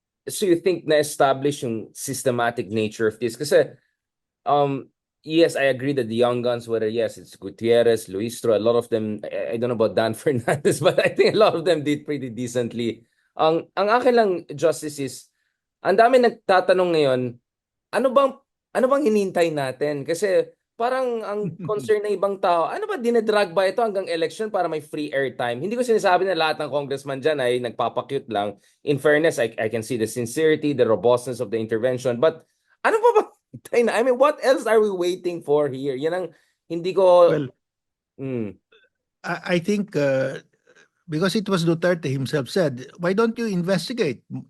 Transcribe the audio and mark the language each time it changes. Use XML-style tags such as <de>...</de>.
<en>So you think na-establish yung systematic nature of this? Kasi, yes, I agree that the young guns, whether yes, it's Gutierrez, Luistro, a lot of them, I don't know about Dan Fernandez, but I think a lot of them did pretty decently.</en> <tl>Ang akin lang, Justice, is, ang dami nagtatanong ngayon, ano bang hinihintay natin? Kasi parang ang concern ng ibang tao, ano ba, dinedrag ba ito hanggang election para may free airtime? Hindi ko sinasabi na lahat ng congressman dyan ay nagpapakyut lang.</tl> <en>In fairness, I can see the sincerity, the robustness of the intervention.</en> <tl>But ano pa ba hinihintay na?</tl> <en>I mean, what else are we waiting for here?</en> <tl>Yan ang hindi ko...</tl> <en>Well, I think because it was Duterte himself said, why don't you investigate?</en>